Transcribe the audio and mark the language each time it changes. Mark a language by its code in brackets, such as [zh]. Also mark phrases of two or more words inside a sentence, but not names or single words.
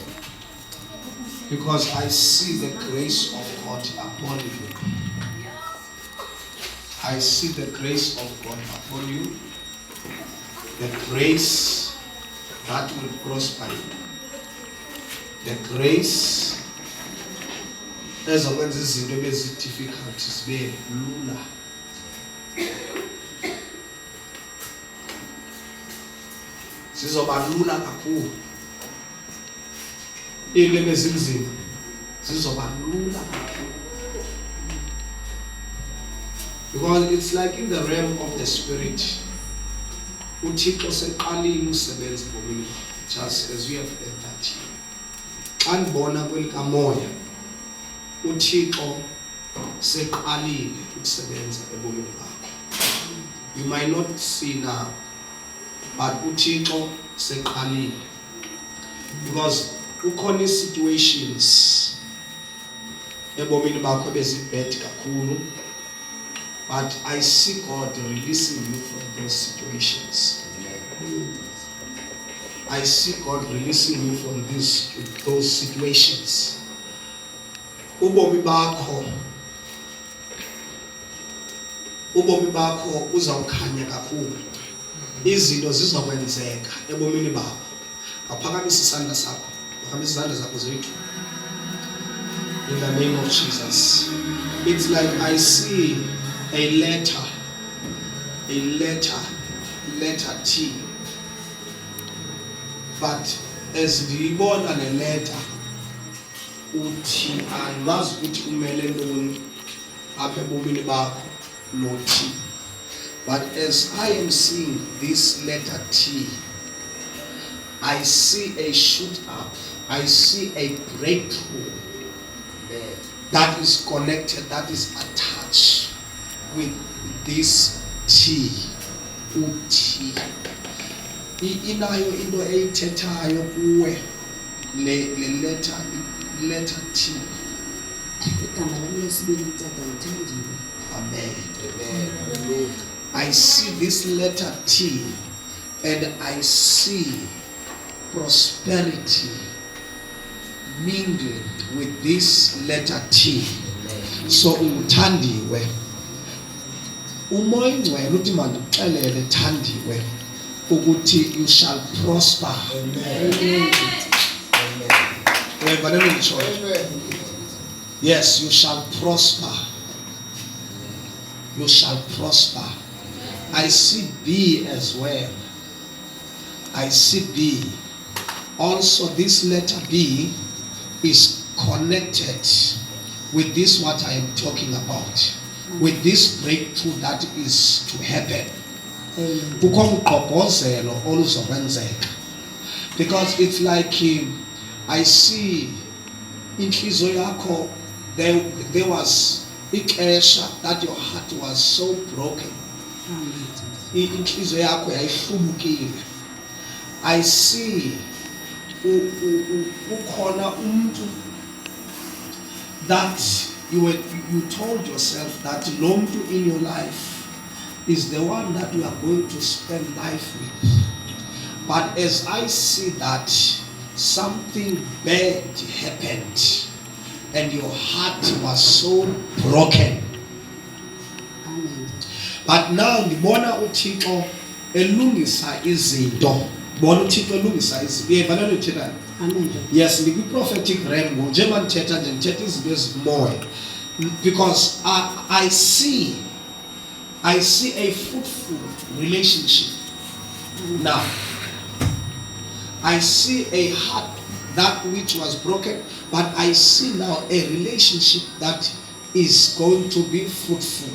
[en] Because I see the grace of God upon you. I see the grace of God upon you. The grace that will prosper you. The grace [xh] ezokwenza izinto ebezi-difficult zibe lula. Zizoba lula kakhulu. Into ebezinzima zizoba lula kakhulu. [en] Because it's like in the realm of the spirit. [xh] uThixo seqalile usebenza ngomini [en] just as we have heard that here. [xh] Xa ndibona kwelikamoya uThixo seqalile ukusebenza ebomini bakho. [en] You might not see now, but [xh] uThixo seqalile. Because kukhona situations ebomini bakho bezibhed kakhulu. [en] But I see God releasing you from those situations. I see God releasing you from those situations. [xh] Ubomi bakho uzawukhanya kakhulu. Izinto zizokwenzeka ebomini bakho. Awuphakamisa isandla sakho. Phakamisa izandla zakho zethu. [en] In the name of Jesus. It's like I see a letter T. But as [xh] ndiyibona le letter uthi andimazi ukuthi kumele ntoni apha ebomini bakho lo T. [en] But as I am seeing this letter T, I see a shoot up. I see a breakthrough that is connected, that is attached with this T. [xh] Uthi inayo into eyithethayo kuwe le letter T. [en] Amen. Amen. I see this letter T and I see prosperity mingled with this letter T. [xh] So uthandiwe. Umoya ngcwele uthi mandikuxelele thandiwe ukuthi [en] you shall prosper. Amen. Amen. Yes, you shall prosper. You shall prosper. I see B as well. I see B. Also, this letter B is connected with this what I am talking about. With this breakthrough that is to happen. Because it's like I see [xh] inhliziyo yakho [en] there was ixesha that your heart was so broken. [xh] Inhliziyo yakho yayihlubukile. [en] I see [xh] ukhona umuntu [en] that you told yourself that [xh] lo muntu [en] in your life is the one that you are going to spend life with. But as I see that something bad happened and your heart was so broken. [xh] Amen. [en] But now [xh] ndibona uThixo elungisa izinto. Bona uThixo elungisa izinto. Uyayibona le nto? Amen. Yes, ndikwi [en] prophetic realm [xh] njengoba ndithetha nje ndithetha izinto ezimoya. [en] Because I see a fruitful relationship. Now, I see a heart that which was broken, but I see now a relationship that is going to be fruitful.